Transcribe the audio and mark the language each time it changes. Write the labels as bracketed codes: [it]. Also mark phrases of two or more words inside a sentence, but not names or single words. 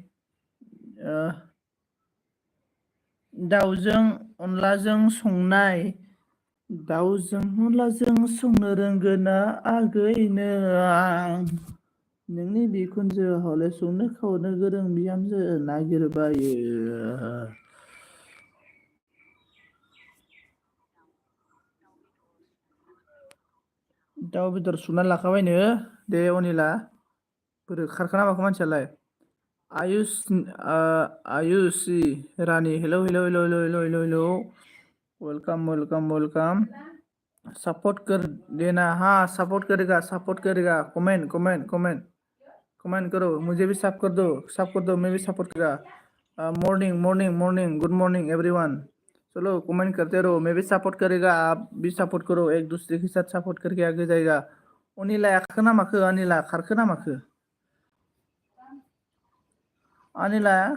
[brx] दाउजों अनलाजों संनो रोंगोना आगैनो आं नोंनि बिखुनजो हले संनो खावनो गोरों बिहामजो नागिरबायो दाउ बेदर सुनानै लाखाबायनो दे अनिला बोरै खारखोना माखो मानसियालाय आयुष आयुषी रानी हेलौ हेलौ हेलौ हेलौ हेलौ हेलौ [hi] हेलौ वेलकम वेलकम वेलकम सपोर्ट कर देना हाँ सपोर्ट करेगा कमेंट कमेंट कमेंट कमेंट करो मुझे भी सब कर दो मैं भी सपोर्ट करेगा [en] morning morning morning good morning everyone [hi] चलो कमेंट करते रहो मैं भी सपोर्ट करेगा आप भी सपोर्ट करो एक दूसरे के साथ सपोर्ट करके आगे जाएगा [brx] अनिला खारखो ना माखो अनिला खारखो ना माखो अनिला